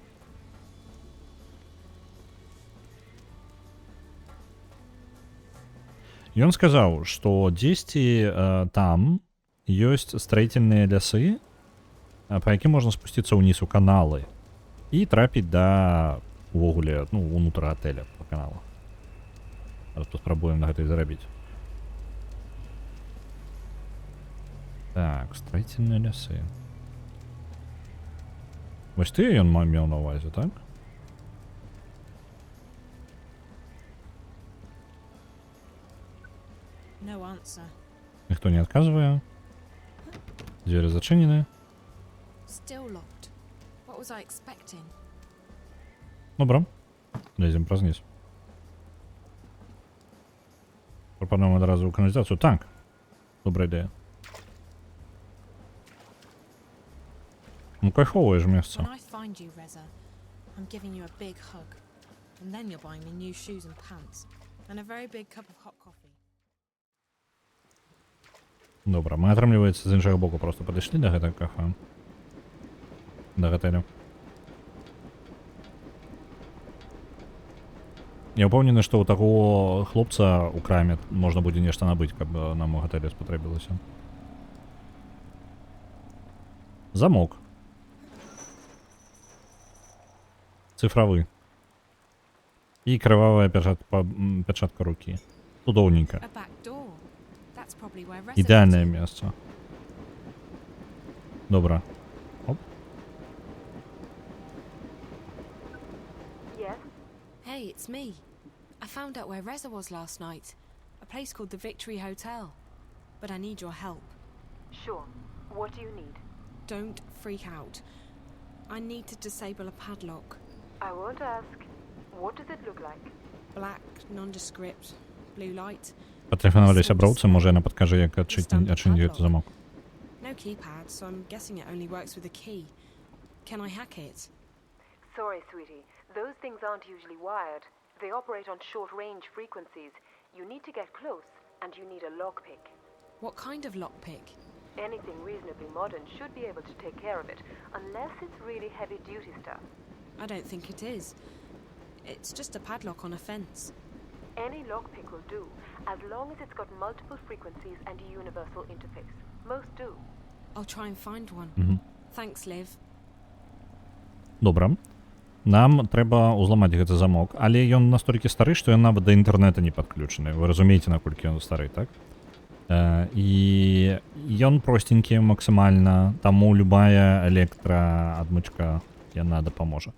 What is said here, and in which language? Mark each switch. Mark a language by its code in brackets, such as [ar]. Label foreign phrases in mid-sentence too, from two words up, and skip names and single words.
[be] Ён сказаў, што дзесьці там ёсць строительныя лясы, па якім можна спусціцца ўніз у каналы і трапіць да увогуле, ну, унутр гатэля па каналу. Зараз паспрабуем на гэта і зарабіць. Так, строительные лясы. Вось ты ён меў на увазе, так? [en] No answer. [be] Ніхто не адказвае. Дзверы зачынены. [en] Still locked. What was I expecting? [be] Добра. Лезем праз низ. Прапануем адразу ў каналізацыю. Так. Добрая ідэя. Ну, кайфовое ж месца. [en] When I find you, Reza, I'm giving you a big hug. And then you're buying me new shoes and pants. And a very big cup of hot coffee. [be] Добра, мы, атрымліваецца, з іншага боку просто падышлі да гэтага кафе. Да гатэля. Я ўпэўнены, што ў таго хлопца ў краме можна будзе нешта набыць, каб нам у гатэле спатрэбілася. Замок. Цифровы. І крывавая пячатка рукі. Цудоўненька. Ідэальнае месца. Добра. Оп. [en] Yes? Hey, it's me. I found out where Reza was last night. A place called the Victory Hotel. But I need your help. Sure. What do you need? Don't freak out. I need to disable a padlock. I won't ask. What does it look like? Black, nondescript, blue light. [be] Патэлефанавалі сяброўцы, можа яна падкажа, як адчыніць гэты замок. [en] No keypad, so I'm guessing it only works with a key. Can I hack it? Sorry, sweetie. Those things aren't usually wired. They operate on short-range frequencies. You need to get close, and you need a lockpick. What kind of lockpick? Anything reasonably modern should be able to take care of it, unless it's really heavy-duty stuff. I don't think it is. It's just a padlock on a fence. Any lockpick will do, as long as it's got multiple frequencies and a universal interface. Most do. I'll try and find one. Thanks, Liv. [be] Добра. Нам трэба ўзламаць гэты замок, але ён настолькі стары, што ён нават да інтэрнэта не падключаны. Вы разумееце, наколькі ён стары, так? І ён простенькі максімальна, таму любая электраадмычка яна дапаможа.